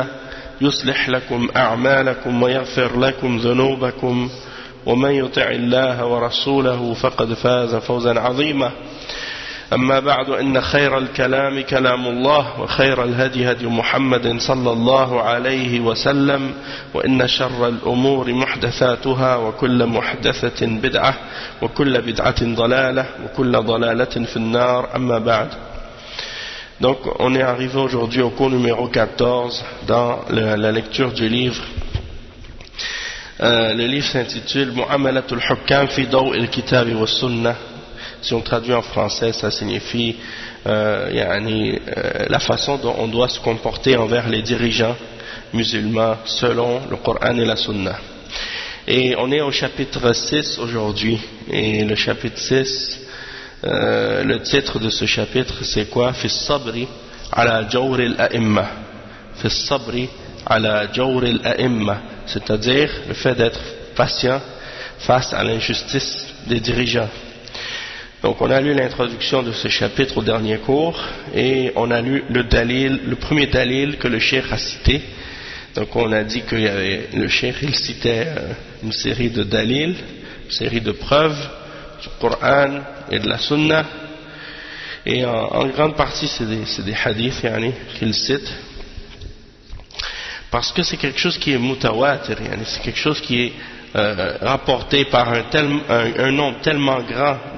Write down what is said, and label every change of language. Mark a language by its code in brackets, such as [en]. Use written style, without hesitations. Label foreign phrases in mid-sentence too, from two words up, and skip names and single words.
[ar] يصلح لكم أعمالكم ويغفر لكم ذنوبكم ومن يطع الله ورسوله فقد فاز فوزا عظيما أما بعد إن خير الكلام كلام الله وخير الهدي هدي محمد صلى الله عليه وسلم وإن شر الأمور محدثاتها وكل محدثة بدعة وكل بدعة ضلالة وكل ضلالة في النار أما بعد. [fr] Donc on est arrivé aujourd'hui au cours numéro 14 dans la lecture du livre. Le livre s'intitule Mu'amalatul Hukam fi Daw' al-Kitab wa Sunnah. Si on traduit en français, ça signifie la façon dont on doit se comporter envers les dirigeants musulmans selon le Coran et la Sunna. Et on est au chapitre 6 aujourd'hui. Et le chapitre 6, le titre de ce chapitre c'est quoi? [ar] في الصبر على جور الأئمة. في الصبر على جور الأئمة, [fr] c'est-à-dire le fait d'être patient face à l'injustice des dirigeants. Donc on a lu l'introduction de ce chapitre au dernier cours et on a lu le premier dalil que le cheikh a cité. Donc on a dit que le cheikh il citait une série de dalils, une série de preuves du Coran et de la Sunna, et en grande partie c'est des hadiths qu'il cite, parce que c'est quelque chose qui est mutawatir, c'est quelque chose qui est rapporté par un nombre tellement grand